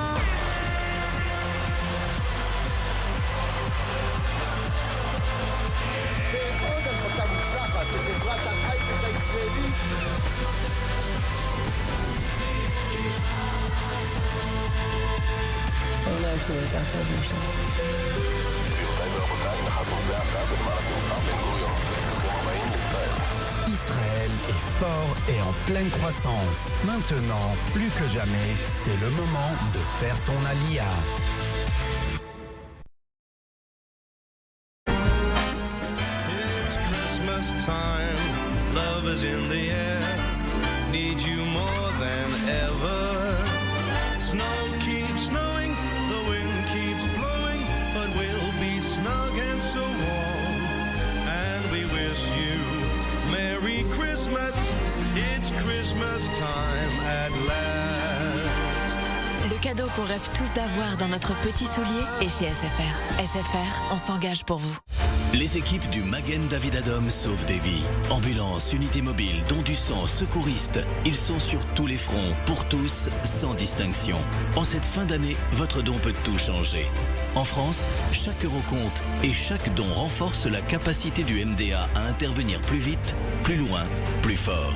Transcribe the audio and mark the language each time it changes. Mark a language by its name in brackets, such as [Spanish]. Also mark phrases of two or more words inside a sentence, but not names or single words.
[Hebrew] זה עוד הנפקה מוצלחת בחברת ההייטק הישראלית. אולי תהיו יותר טובים שם. גבירותיי ורבותיי, נחתנו זה עכשיו בנמל התעופה בן גוריון. ברוכים הבאים לישראל. [French] Israël est fort et en pleine croissance. Maintenant, plus que jamais, c'est le moment de faire son alia. [English] It's Christmas time, love is in the air, need you more than ever. Snow keeps snowing, the wind keeps blowing, but we'll be snug and so warm, and we wish you Merry Christmas, it's Christmas time at last. [French] Le cadeau qu'on rêve tous d'avoir dans notre petit soulier est chez SFR. SFR, on s'engage pour vous. Les équipes du Magen David Adom sauvent des vies. Ambulance, unité mobile, dons du sang, secouristes. Ils sont sur tous les fronts, pour tous, sans distinction. En cette fin d'année, votre don peut tout changer. En France, chaque euro compte et chaque don renforce la capacité du MDA à intervenir plus vite, plus loin, plus fort.